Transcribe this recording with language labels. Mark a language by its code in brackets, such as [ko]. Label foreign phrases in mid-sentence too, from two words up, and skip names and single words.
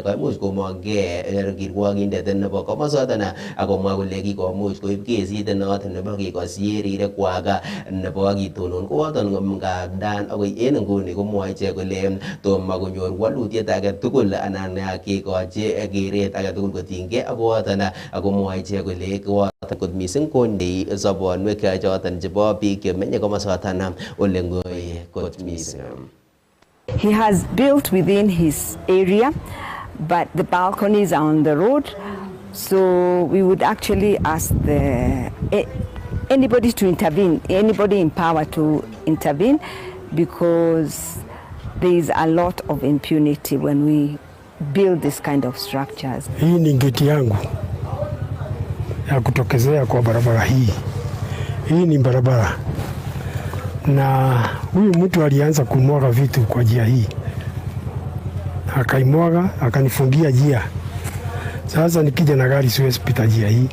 [kln] kaimuch komongee kirwogindet nebo komosoton akomwa kole kikomuch koib kesit noton nebo kekosyi rirekwak nebo kitonon kooton ngandan akoi en nguni komwoe ichek kole tomo konyor walutiet age tugul anan kekochi keret age tugul kotinygei ak kooton akomwoe ichek kole kooton kot mising kondei sobonwek choton chebo biik chemenye komosoton ole ngoi kot mising. [en] He has built within his area, but the balconies are on the road. So we would actually ask anybody to intervene, anybody in power to intervene, because there is a lot of impunity when we build this kind of structures. [sw] Hii ni geti yangu ya kutokezea kwa barabara hii. Hii ni barabara. Na huyu mtu alianza kumwaga vitu kwa njia hii. Akaimwaga, akanifungia njia. Sasa nikija na gari siwezi pita njia hii.